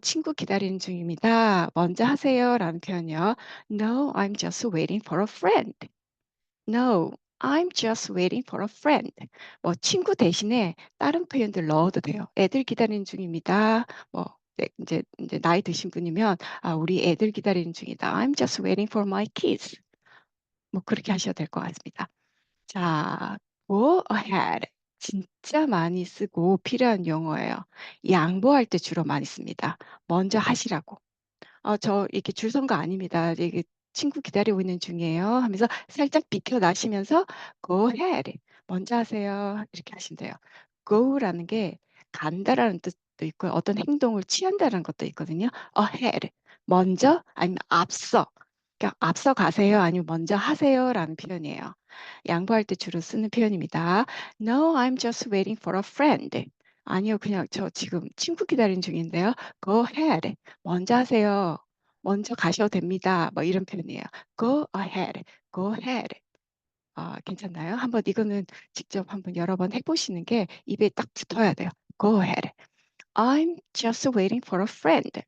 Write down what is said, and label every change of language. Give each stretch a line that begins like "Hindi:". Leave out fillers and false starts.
Korean: 친구 기다리는 중입니다. 먼저 하세요."라는 표현이요.
English: "No, I'm just waiting for a friend." "No, I'm just waiting for a friend."
Korean: 뭐 친구 대신에 다른 표현들 넣어도 돼요. "애들 기다리는 중입니다." 뭐 네 인제 나이 드신 분이면 우리 애들 기다리는 중이다.
English: I'm just waiting for my kids."
Korean: 뭐 그렇게 하셔도 될 것 같습니다.
English: 자, go ahead.
Korean: 진짜 많이 쓰고 필요한 용어예요. 양보할 때 주로 많이 씁니다. 먼저 하시라고. 저 이렇게 줄 선 거 아닙니다. 이게 친구 기다리고 있는 중이에요." 하면서 살짝 비켜나시면서
English: "Go ahead.
Korean: 먼저 하세요." 이렇게 하시면 돼요. go라는 게 간다라는 뜻도 있고요. 어떤 행동을 취한다는 것도 있거든요. ahead. 먼저 아니면 앞서. 그러니까 "앞서 가세요." 아니면 "먼저 하세요."라는 표현이에요. 양보할 때 주로 쓰는 표현입니다.
English: "No, I'm just waiting for a friend."
Korean: "아니요. 그냥 저 지금 친구 기다리는 중인데요."
English: "Go ahead.
Korean: 먼저 하세요. 먼저 가셔도 됩니다." 뭐 이런 표현이에요.
English: "Go ahead. Go ahead."
Korean: 괜찮나요? 한번 이거는 직접 한번 여러 번 해 보시는 게 입에 딱 붙어야 돼요.
English: "Go ahead. I'm just waiting for a friend.